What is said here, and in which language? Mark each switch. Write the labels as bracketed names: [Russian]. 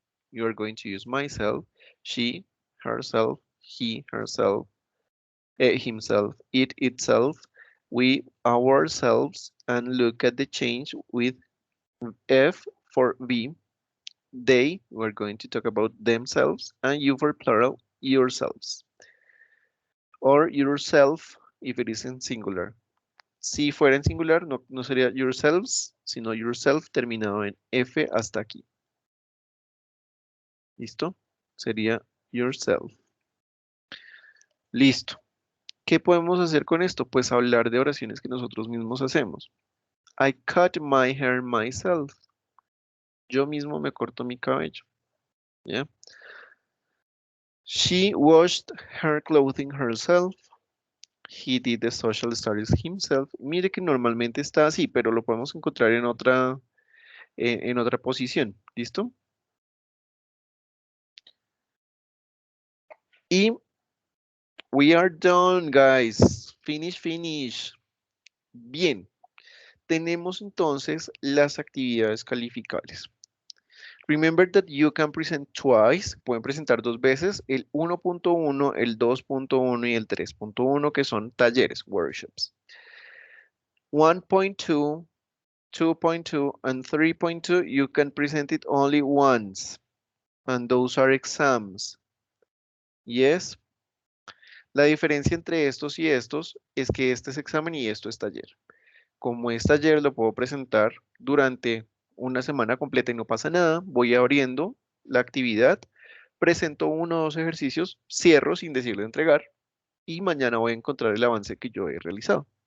[English] You are going to use myself, she, herself, he, herself, himself, it, itself, we, ourselves, and look at the change with F for we, they, we're going to talk about themselves, and you for plural, yourselves, or yourself if it is in singular. [Spanish] Si fuera en singular, no sería yourselves, sino yourself terminado en F hasta aquí. ¿Listo? Sería yourself. Listo. ¿Qué podemos hacer con esto? Pues hablar de oraciones que nosotros mismos hacemos. [English] I cut my hair myself. [Spanish] Yo mismo me corto mi cabello. ¿Ya? [English] She washed her clothing herself. He did the social studies himself. [Spanish] Mire que normalmente está así, pero lo podemos encontrar en otra posición. ¿Listo? Y [English] we are done, guys. Finish, finish. [Spanish] Bien. Tenemos entonces las actividades calificables. [English] Remember that you can present twice. [Spanish] Pueden presentar dos veces el 1.1, el 2.1 y el 3.1, que son talleres, workshops. [English] 1.2, 2.2, and 3.2, you can present it only once. And those are exams. Yes. [Spanish] La diferencia entre estos y estos es que este es examen y esto es taller. Como es taller, lo puedo presentar durante una semana completa y no pasa nada. Voy abriendo la actividad, presento uno o dos ejercicios, cierro sin decirle entregar y mañana voy a encontrar el avance que yo he realizado.